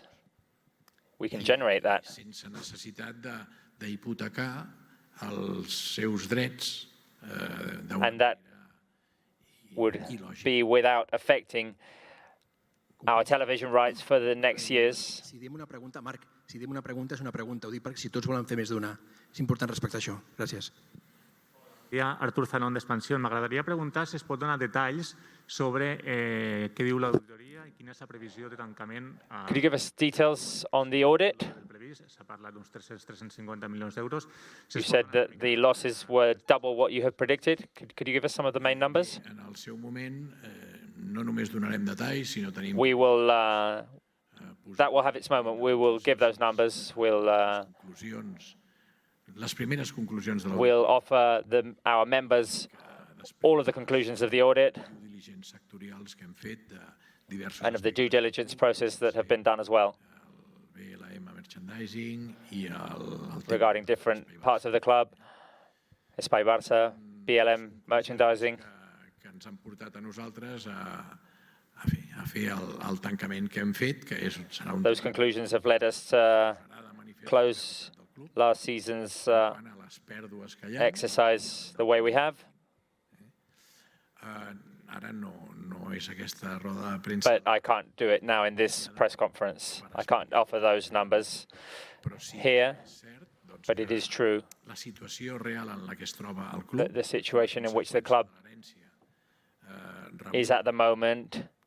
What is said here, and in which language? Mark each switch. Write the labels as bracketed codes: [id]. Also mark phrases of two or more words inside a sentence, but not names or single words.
[en] We can generate that. And that would be without affecting our television rights for the next years. [ca] Si diem una pregunta, Marc, si diem una pregunta és una pregunta. Ho dic perquè si tots volen fer més d'una. És important respectar això. Gràcies. Artur Zanón d'Expansión. M'agradaria preguntar si es pot donar detalls sobre què diu l'auditoria i quina és la previsió de tancament. [en] Could you give us details on the audit? [ca] S'ha parlat d'uns 350 milions d'euros. [en] You said that the losses were double what you had predicted. Could you give us some of the main numbers? [ca] En el seu moment, no només donarem detalls, sinó tenim... [en] We will, that will have its moment. We will give those numbers. [ca] Les primeres conclusions de l'audit. [en] We'll offer our members all of the conclusions of the audit and of the due diligence process that have been done as well regarding different parts of the club, Espai Barça, BLM merchandising. [ca] Que ens han portat a nosaltres a fer el tancament que hem fet, que serà un... [en] Those conclusions have led us to close last season's exercise the way we have. But I can't do it now in this press conference. I can't offer those numbers here, but it is true that the situation in which the club is at the moment,